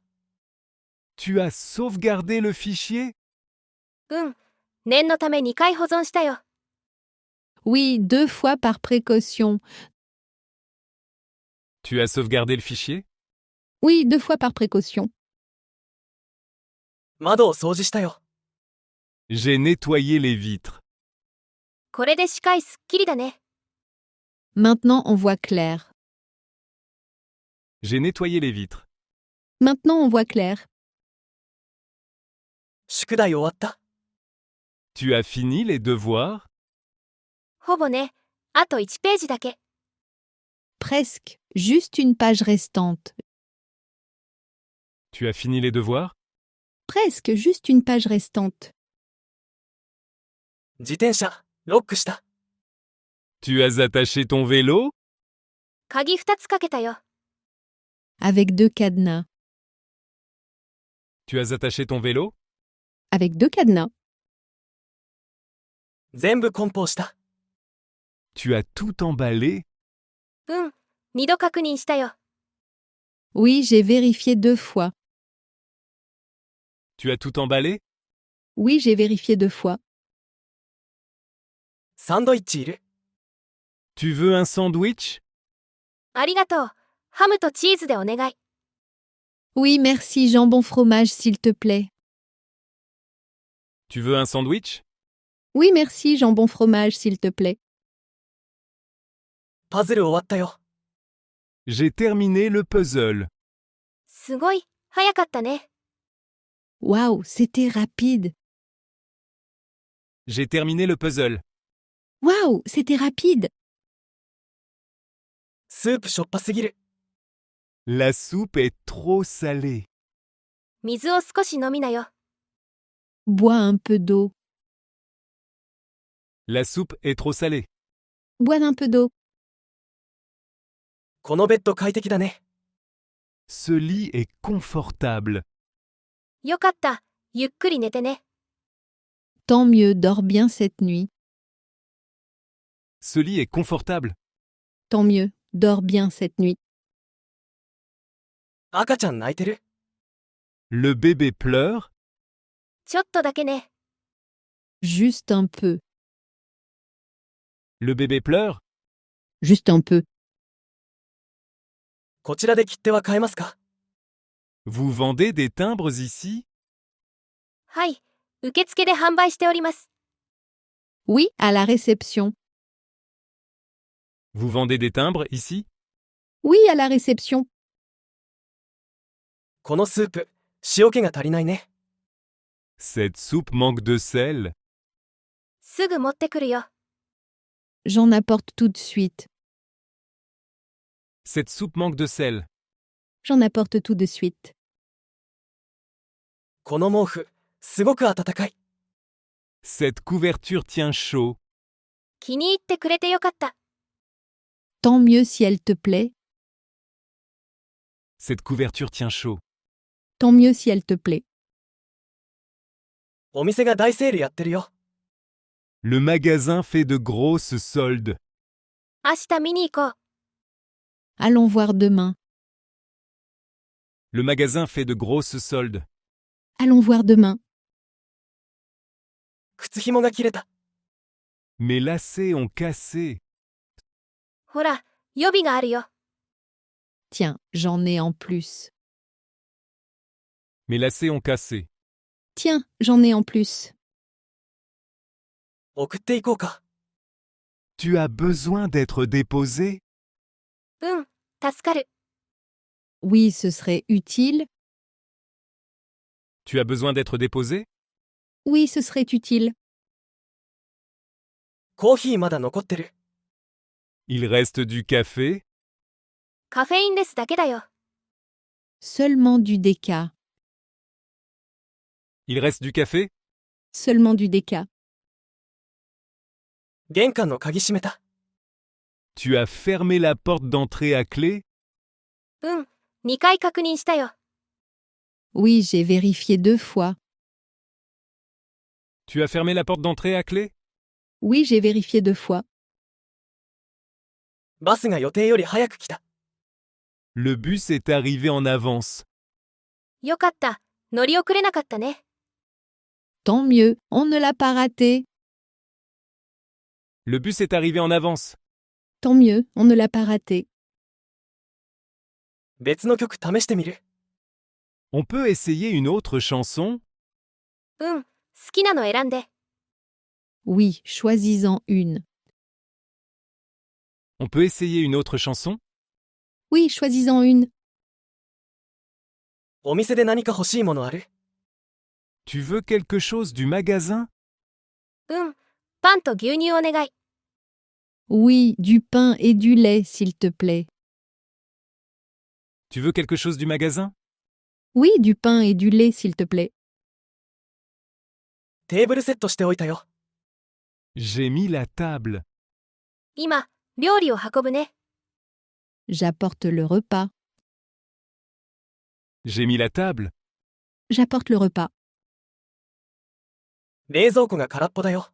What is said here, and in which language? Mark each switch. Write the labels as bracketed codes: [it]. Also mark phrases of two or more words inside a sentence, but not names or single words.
[fr] Tu as sauvegardé le fichier? [ja] うん、念のため2回保存したよ。 [fr] Oui, 2 fois par précaution. Tu as sauvegardé le fichier? Oui, 2 fois par précaution. [ja] 窓を掃除したよ。 [fr] J'ai nettoyé les vitres. [ja] これで視界すっきりだね。 [fr] Maintenant, on voit clair. J'ai nettoyé les vitres. Maintenant, on voit clair. [ja] 宿題終わった。 [fr] Tu as fini les devoirs? [ja] ほぼね。あと1ページだけ。 [fr] Presque. Juste une page restante. Tu as fini les devoirs? Presque. Juste une page restante. [ja] 自転車、ロックした。 [fr] Tu as attaché ton vélo? [ja] 鍵2つかけたよ。 [fr] Avec 2 cadenas. Tu as attaché ton vélo? Avec 2 cadenas. [ja] 全部梱包した。 [fr] Tu as tout emballé? [ja] うん、2度確認したよ。 [fr] Oui, j'ai vérifié 2 fois. Tu as tout emballé? Oui, j'ai vérifié 2 fois. [ja] サンドイッチいる。 [fr] Tu veux un sandwich? [ja] ありがとう。ハムとチーズでお願い。 [fr] Oui, merci, jambon fromage, s'il te plaît. Tu veux un sandwich? Oui, merci, jambon fromage, s'il te plaît. [ja] パズル終わったよ。 [fr] J'ai terminé le puzzle. [ja] すごい、早かったね。 [fr] Waouh, c'était rapide. J'ai terminé le puzzle. Waouh, c'était rapide. [ja] スープしょっぱすぎる。 [fr] La soupe est trop salée. [ja] 水を少し飲みなよ。 [fr] Bois un peu d'eau. La soupe est trop salée. Bois un peu d'eau. [ja] このベッド快適だね。 [fr] Ce lit est confortable. [ja] よかった。ゆっくり寝てね。 [fr] Tant mieux, dors bien cette nuit. Ce lit est confortable. Tant mieux, dors bien cette nuit. [ja] 赤ちゃん泣いてる。 [fr] Le bébé pleure. [ja] ちょっとだけね。 [fr] Juste un peu. Le bébé pleure. Juste un peu. [ja] こちらで切手は買えますか？ [fr] Vous vendez des timbres ici? [ja] はい、受付で販売しております。 [fr] Oui, à la réception. Vous vendez des timbres ici? Oui, à la réception. [ja] このスープ、塩気が足りないね。 [fr] Cette soupe manque de sel. [ja] すぐ持ってくるよ。 [fr] J'en apporte tout de suite. Cette soupe manque de sel. J'en apporte tout de suite. [ja] この毛布、すごく暖かい。 [fr] Cette couverture tient chaud. [ja] 気に入ってくれてよかった。 [fr] Tant mieux si elle te plaît. Cette couverture tient chaud. Tant mieux si elle te plaît. [ja] お店が大セールやってるよ。 [fr] Le magasin fait de grosses soldes. [ja] 明日見に行こう。 [fr] Allons voir demain. Le magasin fait de grosses soldes. Allons voir demain. [ja] 靴紐が切れた。 [fr] Mes lacets ont cassé. [ja] ほら、予備があるよ。 [fr] Tiens, j'en ai en plus. Mes lacets ont cassé. Tiens, j'en ai en plus. [ja] 送っていこうか。 [fr] Tu as besoin d'être déposé? [ja] うん、助かる。 [fr] Oui, ce serait utile. Tu as besoin d'être déposé? Oui, ce serait utile. [ja] コーヒーまだ残ってる。 [fr] Il reste du café? [ja] カフェインレスだけだよ。 [fr] Seulement du déca. Il reste du café? Seulement du déca. [ja] 玄関の鍵閉めた。 [fr] Tu as fermé la porte d'entrée à clé? [ja] うん、2回確認したよ。 [fr] Oui, j'ai vérifié 2 fois. Tu as fermé la porte d'entrée à clé? Oui, j'ai vérifié 2 fois. [ja] バスが予定より早く来た。 [fr] Le bus est arrivé en avance. [ja] よかった。乗り遅れなかったね。 [fr] Tant mieux, on ne l'a pas raté. Le bus est arrivé en avance. Tant mieux, on ne l'a pas raté. [ja] 別の曲試してみる。 [fr] On peut essayer une autre chanson? [ja] うん、好きなの選んで。 [fr] Oui, choisis-en une. On peut essayer une autre chanson? Oui, choisis-en une. [ja] お店で何か欲しいものある？ [fr] Tu veux quelque chose du magasin? [ja] うん、パンと牛乳お願い。 [fr] Oui, du pain et du lait, s'il te plaît. Tu veux quelque chose du magasin? Oui, du pain et du lait, s'il te plaît. [ja] テーブルセットしておいたよ。 [fr] J'ai mis la table. [ja] 今、料理を運ぶね。 [fr] J'apporte le repas. J'ai mis la table. J'apporte le repas. [ja] 冷蔵庫が空っぽだよ。